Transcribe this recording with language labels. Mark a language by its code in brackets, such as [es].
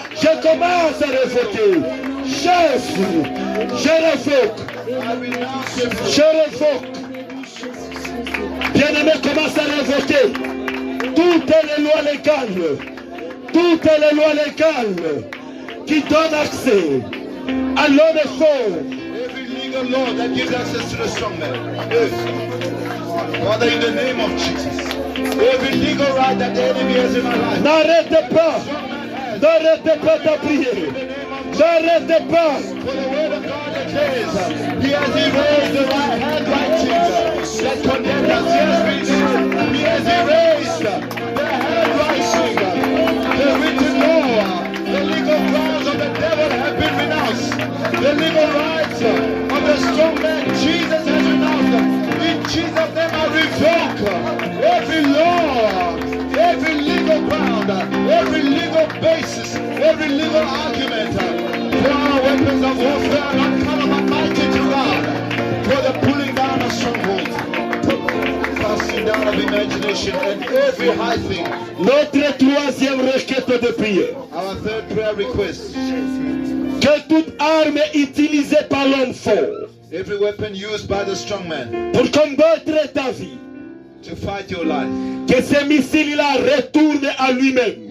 [fr] Je commence à révoquer. Jésus, je révoque. Je révoque. Bien-aimé, commence à révoquer toutes les lois légales, toutes les lois légales qui donnent accès à l'homme fort. [en] Every legal law that gives access to the strong man. Yes. Father, in the name of Jesus, every legal right that the enemy has in my life. [fr] N'arrêtez pas de prier. N'arrêtez pas. [en] For the word of God declares, He has erased the right hand writings that condemned us. He has erased the handwriting, the written law, the legal grounds of the devil have been renounced. The legal rights of the strong man, Jesus has renounced them. In Jesus' name, I revoke every law, every legal ground, every legal basis, every legal argument. For our weapons of warfare are not carnal but mighty to God, for the pulling down of strongholds, casting down of imagination and every high thing. [fr] Notre troisième requête de prière. [en] Our third prayer request. [fr] Que toute arme utilisée par l'homme fort [en] Every weapon used by the strong man [fr] pour combattre ta vie, [en] to fight your life. [fr] Que ces missiles-là retournent à lui-même.